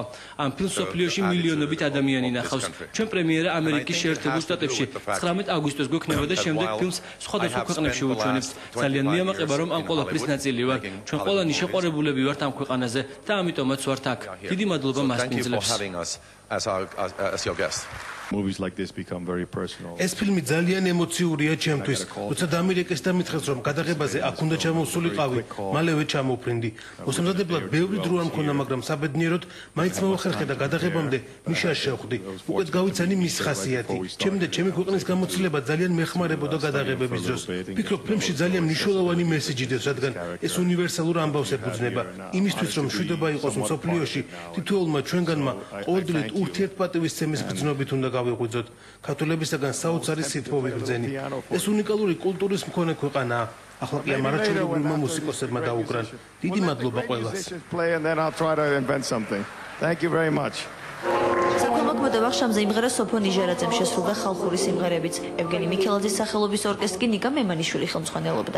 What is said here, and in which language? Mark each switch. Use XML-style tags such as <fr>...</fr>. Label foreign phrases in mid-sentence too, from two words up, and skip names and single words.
<ka>ამ ფილმს სოფლიოში მილიონობით ადამიანი ნახავს. ჩვენ პრემიერა ამერიკის შეერთებულ შტატებში 19 აგვისტოს გვექნება და შემდეგ ფილმს სხვადასხვა ქვეყნებში ვუჩვენებთ. ძალიან მიამაყება რომ ამ ყველაფრის ნაწილი ვარ. ჩვენ ყველანი შეყვარებულები ვართ ამ ქვეყანაზე და ამიტომაც ვართ აქ. დიდი მადლობა მასპინძლებს.</ka> <en>Movies like this become very personal.</en> <ka>ეს ფილმი ძალიან ემოციურია ჩემთვის. როცა დამირეკეს და მითხრეს რომ გადაღებაზე აქ უნდა ჩამოვსულიყავი, მალევე ჩამოვფრინდი. მოსამზადებლად ბევრი დრო არ მქონდა, მაგრამ საბედნიეროდ მაინც მოვახერხე და გადაღებამდე მიშას შევხვდი. უკეთ გავიცანი მის ხასიათი. ჩემი და ჩემი ქვეყნის გამოცდილება ძალიან მეხმარებოდა გადაღებების დროს. ვფიქრობ, ფილმში ძალიან მნიშვნელოვანი მესიჯი დევს, რადგან ეს უნივერსალურ ამბავს ეფუძნება. იმისთვის რომ მშვიდობა იყოს მსოფლიოში, თითოეულმა ჩვენგანმა ყოველდღიურად ურთიერთპატივისცემის გრძნობით უნდა გავიღვიძოთ. ქართველებისაგან საოცარი სითბო ვიგრძენი. ეს უნიკალური კულტურის მქონე ქვეყანაა. ახლა კი ამ არაჩვეულებრივმა მუსიკოსებმა დაუკრან. დიდი მადლობა ყველას.</ka> <en>Thank you very much.</en> <ka>საქმემოქმედო ვახშამზე იმღერა სოფო ნიჟერაძემ შესრულდა ხალხური სიმღერებიც. ევგენი მიქელაძის სახელობის ორკესტრი ნიკა მემანიშვილი ხელმძღვანელობდა.</ka>